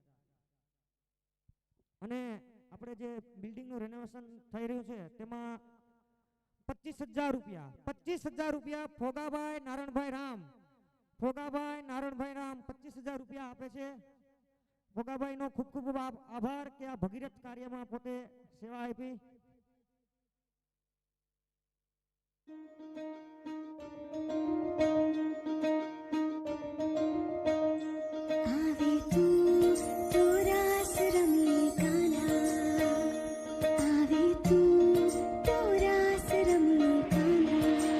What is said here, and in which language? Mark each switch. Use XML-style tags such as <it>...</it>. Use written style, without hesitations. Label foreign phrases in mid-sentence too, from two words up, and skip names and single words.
<gu>અને આપણે જે બિલ્ડિંગનું રેનોવેશન થઈ રહ્યું છે તેમાં 25,000 રૂપિયા ફોગાભાઈ નારણભાઈ રામ 25,000 રૂપિયા આપે છે ભોગાભાઈનો ખૂબ ખૂબ આભાર કે આ ભગીરથ કાર્યમાં પોતે સેવા આપી આવે તું તો રાસ રમી કાન્હા આવે તું તો રાસ રમી કાન્હા</gu>